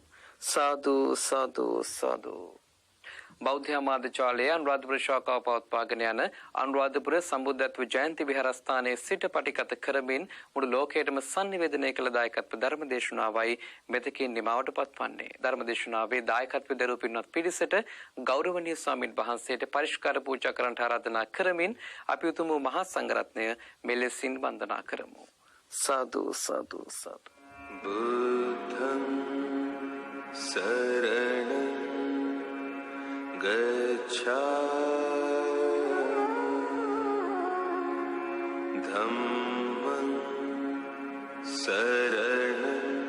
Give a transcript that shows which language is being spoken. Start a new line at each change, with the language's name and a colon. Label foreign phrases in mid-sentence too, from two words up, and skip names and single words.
Sinhala: සාදු සාදු සාදු. බෞද්ධ ආමාත්‍යාලයේ අනුරාධපුර ශාඛාව පවත්වාගෙන යන අනුරාධපුර සම්බුද්ධත්ව ජයන්ති විහාරස්ථානයේ සිට පටිගත කරමින් මුළු ලෝකයටම sannivedanaya කළ දායකත්ව ධර්මදේශනාවයි මෙතකින් නිමවට පත්වන්නේ. ධර්මදේශනාවේ දායකත්ව දරූ පින්වත් පිරිසට ගෞරවනීය ස්වාමින් වහන්සේට පරිස්කාර පූජා කරන්නට ආරාධනා කරමින් අපි උතුම් මහා සංඝරත්නය මෙලෙසින් වන්දනා කරමු. සාදු සාදු සාදු.
Pali: බුද්ධං සරණං ගච්ඡාමි ධම්මං සරණං